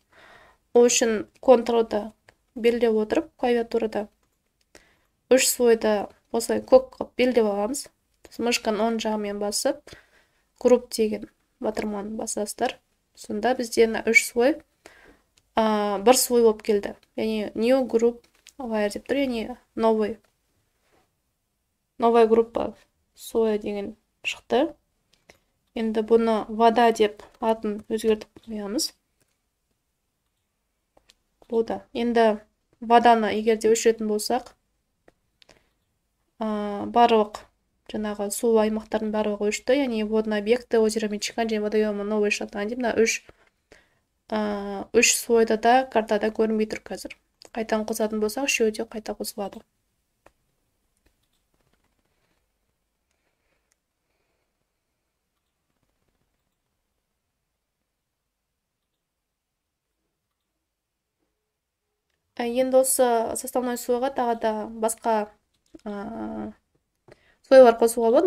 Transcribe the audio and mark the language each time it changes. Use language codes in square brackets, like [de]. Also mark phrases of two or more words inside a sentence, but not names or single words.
[kk] Ол үшін контролды белгілеп отырып, клавиатурада үш слойды осылай көк қылып белгілеп аламыз. Мышканың оң жағымен басып, групп деген батырманы басасыздар. Сонда бізде үш слой бір слой болып келді. Яғни [en] new group layer [kk] деп тұр, яғни [ru] новая группа [kk] слой деген шықты. Енді бұны вода деп атын өзгертіп қоямыз. Болды. Енді воданы егерде өшіретін болсақ, барлық жаңағы су аймақтардың барлығы өшті, яғни [ru] водный объекты озеро Мичиган [kk] және [ru] водоемы Новой Шотландия, [kk] мына үш слойда да картада көрінбей тұр қазір. Қайтадан қосатын болсақ, үшеуі де қайта қосылады. Енді осы составной слойға тағы да басқа слойлар қосуға болады.